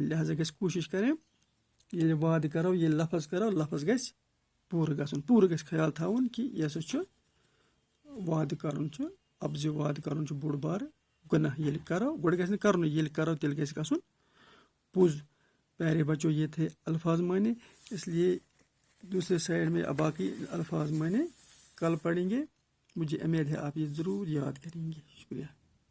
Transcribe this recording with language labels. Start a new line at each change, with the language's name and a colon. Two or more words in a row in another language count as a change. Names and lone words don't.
Kashmiri: لہٰذا گژھِ کوٗشش کرٕنۍ ییٚلہِ وعدٕ کرو، ییٚلہِ لفظ کرو، لفظ گژھِ پوٗرٕ گژھُن. پوٗرٕ گژھِ خیال تھاوُن کہِ یہِ ہسا چھُ وعدٕ کرُن چھُ، اپزِ وعدٕ کرُن چھُ بوٚڑ بارٕ گۄناہ. ییٚلہِ کرو گۄڈٕ گژھِ نہٕ کرُنٕے، ییٚلہِ کرو تیٚلہِ گژھِ گژھُن پوٚز.
Urdu: پیارے بچوں، یہ تھے الفاظ معنی. اس لیے دوسرے سائڈ میں باقی الفاظ معنی کل پڑھیں گے. مجھے امید ہے آپ یہ ضرور یاد کریں گے. شکریہ.